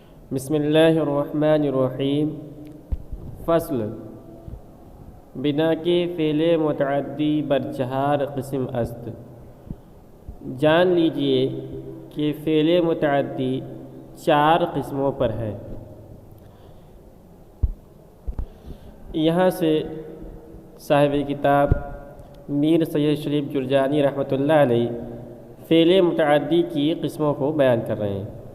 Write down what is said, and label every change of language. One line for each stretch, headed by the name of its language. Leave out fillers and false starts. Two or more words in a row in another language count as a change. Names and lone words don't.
Arabic: بسم اللہ الرحمن الرحیم۔
Persian: فصل بنا کے فعل متعدی بر چہار قسم است۔
Urdu: جان لیجئے کہ فعل متعدی چار قسموں پر ہے۔ یہاں سے صاحب کتاب میر سید شریف جرجانی
Arabic: رحمۃ اللہ علیہ
Urdu: فعل متعدی کی قسموں کو بیان کر رہے ہیں۔